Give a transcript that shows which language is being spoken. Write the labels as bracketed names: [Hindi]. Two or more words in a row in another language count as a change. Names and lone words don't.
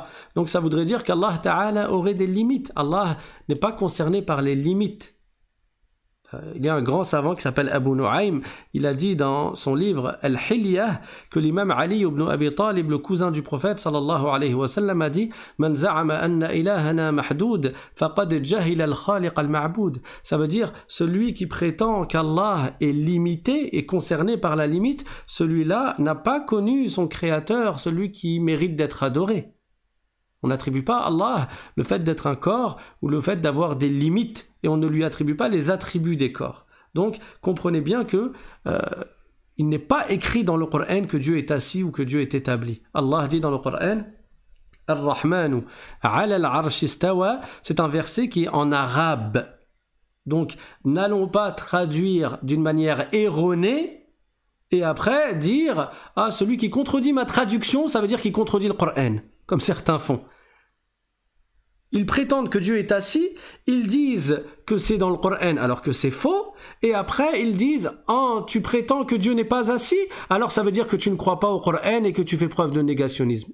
[French] Donc ça voudrait dire qu'Allah Ta'ala aurait des limites. Allah n'est pas concerné par les limites. Il y a un grand savant qui s'appelle Abu Nu'aym, il a dit dans son livre Al-Hilyah que l'imam Ali ibn Abi Talib, le cousin du prophète [Arabic] صلى الله عليه وسلم, [French] a dit: [Arabic] من زعم أن إلهنا محدود فقد جهل الخالق المعبود. [French] Ça veut dire celui qui prétend qu'Allah est limité et concerné par la limite, celui-là n'a pas connu son créateur, celui qui mérite d'être adoré. On n'attribue pas à Allah le fait d'être un corps ou le fait d'avoir des limites et on ne lui attribue pas les attributs des corps. Donc, comprenez bien que il n'est pas écrit dans le Coran que Dieu est assis ou que Dieu est établi. Allah dit dans le Coran: [Arabic] الرحمن على العرش استوى. [French] C'est un verset qui est en arabe. Donc, n'allons pas traduire d'une manière erronée et après dire: ah, celui qui contredit ma traduction, ça veut dire qu'il contredit le Coran, comme certains font. Ils prétendent que Dieu est assis, ils disent que c'est dans le Coran alors que c'est faux, et après ils disent: oh, tu prétends que Dieu n'est pas assis, alors ça veut dire que tu ne crois pas au Coran et que tu fais preuve de négationnisme.